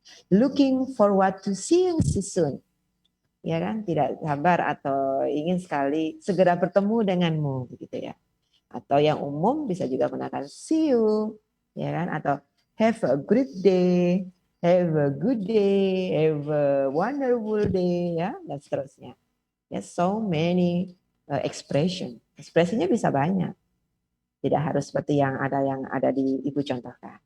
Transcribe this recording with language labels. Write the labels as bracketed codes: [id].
[en] Looking forward to see you soon. [id] Ya kan? Tidak sabar atau ingin sekali segera bertemu denganmu begitu ya. Atau yang umum bisa juga menggunakan [en] see you, [id] ya kan? [en] Atau have a great day, have a good day, have a wonderful day ya, [id] dan seterusnya. [en] Yes, so many expression. [id] Ekspresinya bisa banyak. Tidak harus seperti yang ada di Ibu contohkan.